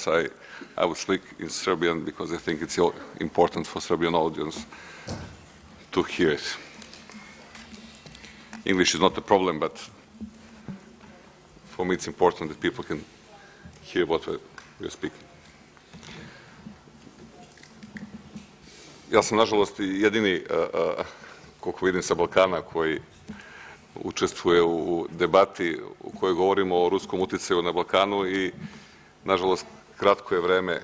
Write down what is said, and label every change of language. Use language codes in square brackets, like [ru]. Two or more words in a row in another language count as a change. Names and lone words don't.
[en] I will speak in Serbian because I think it's important for Serbian audience to hear it. English is not a problem, but for me it's important that people can hear what we're speaking. [sr] Ja sam, nažalost, jedini, koliko vidim, sa Balkana koji učestvuje u debati u kojoj govorimo o ruskom uticaju na Balkanu i, nažalost, kratko je vreme.